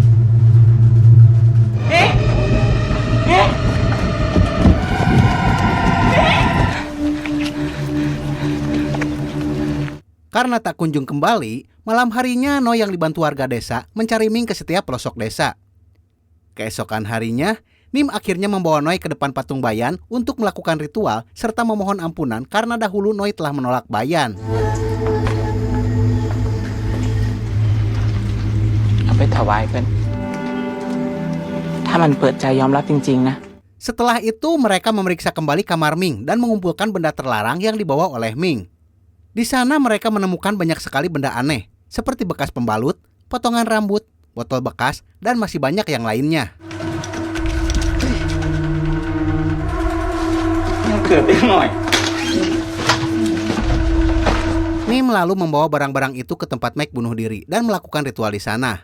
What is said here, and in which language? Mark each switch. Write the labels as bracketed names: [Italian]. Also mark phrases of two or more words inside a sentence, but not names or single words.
[Indonesian] Karena tak kunjung kembali, malam harinya Noi yang dibantu warga desa mencari Ming ke setiap pelosok desa. Keesokan harinya, Nim akhirnya membawa Noi ke depan patung Bayan untuk melakukan ritual serta memohon ampunan karena dahulu Noi telah menolak Bayan. [Northeastern Thai] เอาไปถวายเพิ่นถ้ามันเปิดใจยอมรับจริงๆนะ [Indonesian] Setelah itu mereka memeriksa kembali kamar Ming dan mengumpulkan benda terlarang yang dibawa oleh Ming. Di sana mereka menemukan banyak sekali benda aneh, seperti bekas pembalut, potongan rambut, botol bekas, dan masih banyak yang lainnya. Nim lalu membawa barang-barang itu ke tempat Mac bunuh diri dan melakukan ritual di sana.